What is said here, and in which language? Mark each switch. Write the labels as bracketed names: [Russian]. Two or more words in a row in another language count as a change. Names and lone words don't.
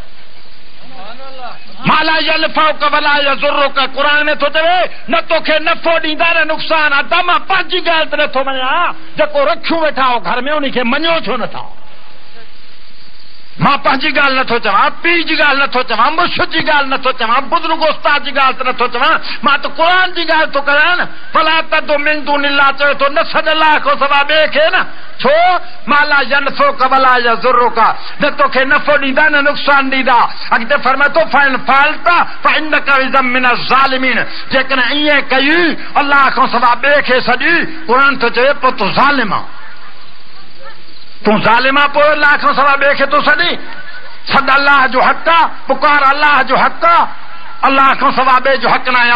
[Arabic] ما لا ينفعك ولا يضرك [Sindhi] कुरान में तो चवे न तोखे नफ़ो ॾींदा न नुक़सान। अदा मां पंहिंजी ॻाल्हि त नथो मञा, जेको रखियो वेठा हो घर में उनखे मञो छो नथा। मां पंहिंजी ॻाल्हि नथो चवां, पीउ जी ॻाल्हि नथो चवां, मुर्शिद जी ॻाल्हि नथो चवां, बुज़ुर्ग उस्ताद जी ॻाल्हि त नथो चवां, मां त क़ुरान जी ॻाल्हि थो कयां न। [Arabic] فلا تدع من دون الله [Sindhi] चवे थो न सद अल्लाह को सवा ॿिए खे न। छो [Arabic] ما لا ينفعك ولا يضرك, [Sindhi] न तोखे नफ़ो ॾींदा न नुक़सान ॾींदा। अॻिते फरमाए थो [Arabic] فإن فعلت فإنك إذا من الظالمين, [Sindhi] जेकॾहिं ईअं कई अल्लाह खां सवा ॿिए खे सॼी, क़ुरान थो चवे पोइ तूं ज़ालिम आहे। तूं ज़ालिमा पोइ अल्लाह खां सवा ॿिए खे तूं सॾी। सॾ अल्लाह जो हक़ आहे, पुकार अल्लाह जो हक़ आहे, अल्लाह खां सवा ॿिए जो हक़ न आहे।